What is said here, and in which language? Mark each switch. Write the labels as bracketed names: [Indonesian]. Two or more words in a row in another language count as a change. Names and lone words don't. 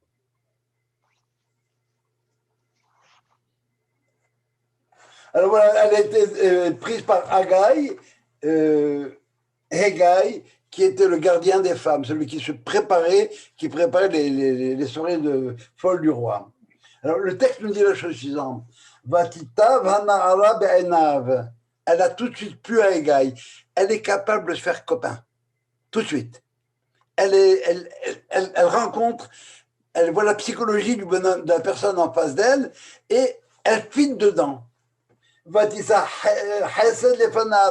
[French] Alors voilà, elle a été prise par Haggai, qui était le gardien des femmes, celui qui préparait les soirées folles du roi. Alors le texte nous dit la chose suivante. [Hebrew] ותיטב הנערה בעיניו. [French] Elle a tout de suite plu à Haggai. Elle est capable de se faire copain. Tout de suite. Elle rencontre, elle voit la psychologie du bonhomme, de la personne en face d'elle et elle fit dedans. [Hebrew] ותשא חסד לפניו.